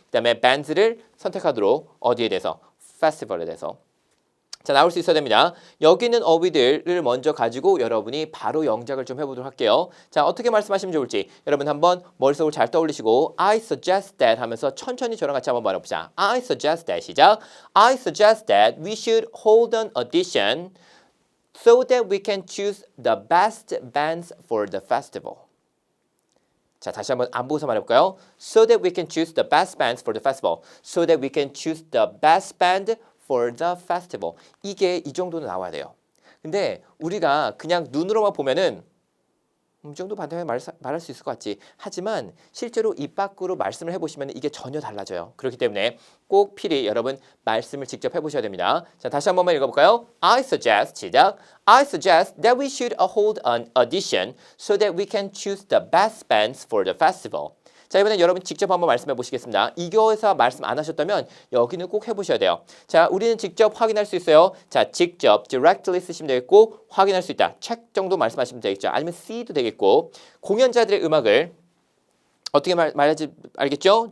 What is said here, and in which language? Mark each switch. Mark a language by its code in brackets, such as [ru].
[ko] 그다음에 bands를 선택하도록 어디에 대해서? festival에 대해서. 자, 나올 수 있어야 됩니다. 여기 있는 어휘들을 먼저 가지고 여러분이 바로 영작을 좀 해보도록 할게요. 자, 어떻게 말씀하시면 좋을지 여러분 한번 머릿속으로 잘 떠올리시고 [en] I suggest that [ko] 하면서 천천히 저랑 같이 한번 말해보자. [en] I suggest that 시작. I suggest that we should hold an audition so that we can choose the best bands for the festival. [ko] 자, 다시 한번 안 보고서 말해볼까요? [en] So that we can choose the best bands for the festival. So that we can choose the best band for the festival. [ko] 이게 이 정도는 나와야 돼요. 근데 우리가 그냥 눈으로만 보면은 이 정도 반대면 말할 수 있을 것 같지. 하지만 실제로 입 밖으로 말씀을 해보시면 이게 전혀 달라져요. 그렇기 때문에 꼭 필히 여러분 말씀을 직접 해보셔야 됩니다. 자, 다시 한 번만 읽어볼까요? [en] I suggest, 시작. I suggest that we should hold an audition so that we can choose the best bands for the festival. [ko] 자, 이번엔 여러분 직접 한번 말씀해 보시겠습니다. 이거에서 말씀 안 하셨다면 여기는 꼭 해보셔야 돼요. 자, 우리는 직접 확인할 수 있어요. 자, 직접 directly 쓰시면 되겠고 확인할 수 있다. check 정도 말씀하시면 되겠죠. 아니면 see도 되겠고 공연자들의 음악을 어떻게 말할지 알겠죠?